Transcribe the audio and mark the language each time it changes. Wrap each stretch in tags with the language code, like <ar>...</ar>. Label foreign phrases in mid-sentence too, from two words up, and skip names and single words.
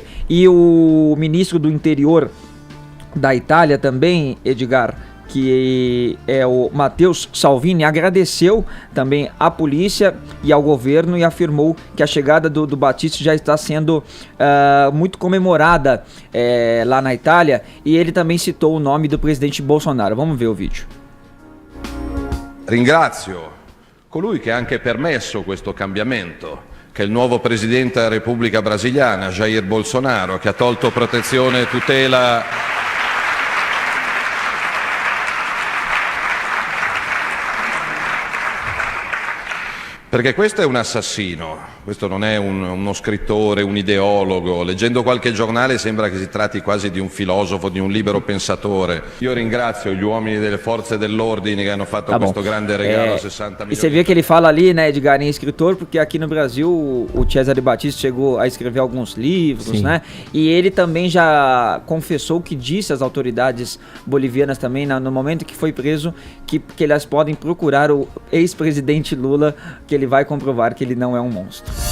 <pt>E o ministro do Interior da Itália também, Edgar, que é o Matteo Salvini, agradeceu também à polícia e ao governo e afirmou que a chegada do Battisti já está sendo muito comemorada lá na Itália, e ele também citou o nome do presidente Bolsonaro. Vamos ver o vídeo.</pt> <it>Ringrazio colui che ha anche permesso questo cambiamento, che è il nuovo presidente della Repubblica Brasiliana, Jair Bolsonaro, che ha tolto protezione e tutela perché questo è un assassino, questo non è uno scrittore, un ideologo. Leggendo qualche giornale sembra che si tratti quasi di un filosofo, di un libero pensatore. Io ringrazio gli uomini delle forze dell'ordine che hanno fatto questo grande regalo a 60 milioni.</it> <pt>E você vê que ele fala ali, né, Edgar, em escritor, porque aqui no Brasil o Cesare Battisti chegou a escrever alguns livros, Sim. né? E ele também já confessou que disse às autoridades bolivianas também, no momento que foi preso, que elas podem procurar o ex-presidente Lula, que ele vai comprovar que ele não é um monstro.</pt>